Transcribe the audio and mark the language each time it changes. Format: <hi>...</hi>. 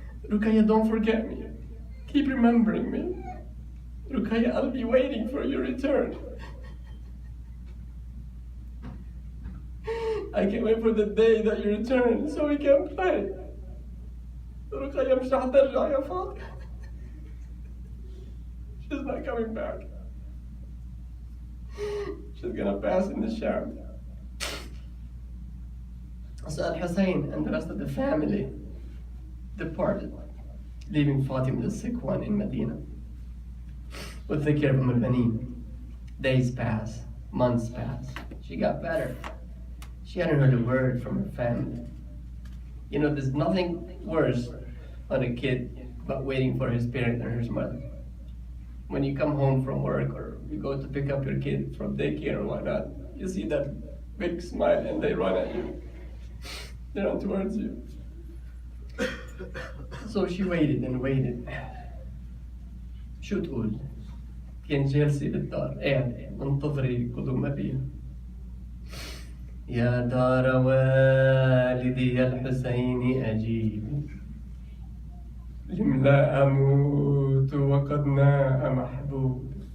<en>"Ruqayya, don't forget me. Keep remembering me. Ruqayya, I'll be waiting for your return. I can't wait for the day that you return so we can play.</en> <ar>Ruqayya مش رح ترجع يا فاطمة.</ar> <en>She's not coming back. She's gonna pass in the shower." So Al-Hussein and the rest of the family departed, leaving Fatima the sick one in Medina. With the care of al-Banin. Days pass, months pass. She got better. She hadn't heard a word from her family. You know, there's nothing worse on a kid but waiting for his parent or his mother. When you come home from work or you go to pick up your kid from daycare or whatnot, you see that big smile and they run at you. They run towards you. So she waited and waited.</en> <ar>شو تقول؟ كان جالسة بالدار قاعدة منتظرة قدوم أبيها. يا دار والدي يا الحسين أجيبي، لملا أموت وقد ناء محبوب.</ar>